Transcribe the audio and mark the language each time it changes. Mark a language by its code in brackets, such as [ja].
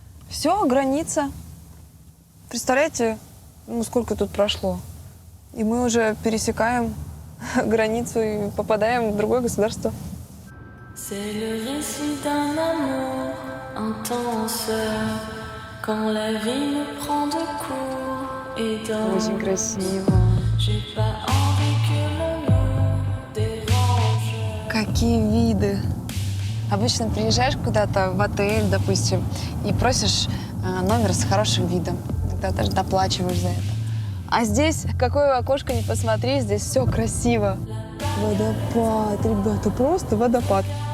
[ru] Все, граница. Представляете, ну сколько тут прошло? И мы уже пересекаем границу и попадаем в другое государство. [fr] C'est le récit d'un amour intense quand la vie me prend de court et dans [ru] Очень красиво. [fr] j'ai pas envie que l'on nous dérange. [ru] Какие виды. Обычно приезжаешь куда-то в отель, допустим, и просишь номер с хорошим видом. Иногда даже доплачиваешь за это. А здесь, какое окошко ни посмотри, здесь все красиво. Водопад, ребята, просто водопад.